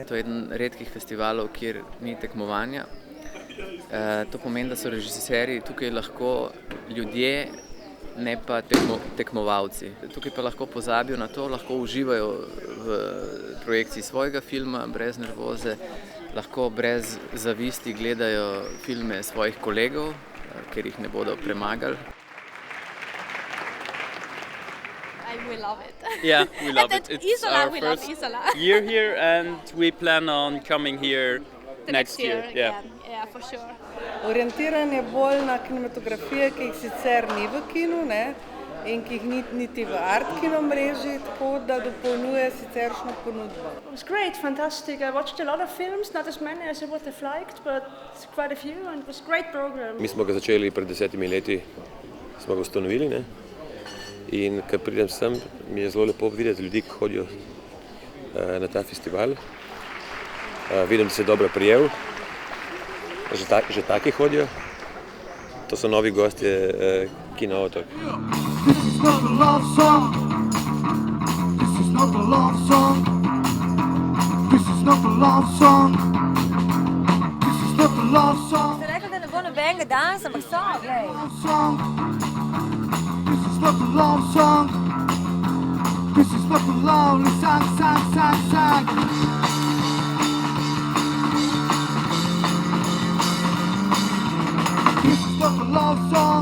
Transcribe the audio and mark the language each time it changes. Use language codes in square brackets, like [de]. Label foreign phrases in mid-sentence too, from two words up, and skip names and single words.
[sl] To je eden redkih festivalov, kjer ni tekmovanja. To pomeni, da so režiserji tukaj lahko ljudje, ne pa tekmovalci. Tukaj pa lahko pozabijo na to, lahko uživajo v projekciji svojega filma, brez nervoze, lahko brez zavisti gledajo filme svojih kolegov, ker jih ne bodo premagali. [en] We love it. Yeah, we love it. It's Isola, our first year here, and we plan on coming here next year. Yeah, for sure. [sl] Orientiran je bolj na kinematografije, ki jih sicer ni v kinu, ne, in ki jih niti v art kino mreži, tako da dopolnjuje siceršno ponudbo. [en] It was great, fantastic. I watched a lot of films, not as many as I would have liked, but quite a few, and it was a great program. [sl] Mi smo ga začeli pred 10 leti, smo ga ustanovili, ne? In ko pridem sem, mi je zelo lepo videti ljudi, ki hodijo na ta festival. Vidim, da se je dobro prijel Že taki hodijo? To so novi gostje Kino Otok. [en] This is not a love song. This is not a love song. This is not a love song. This is not a love song. [sl] Ste rekli, da ne bo nobenega dansa, ampak so, glej. [en] This is not a love song. This is not a lovely song, song, song, song. This is not a love song.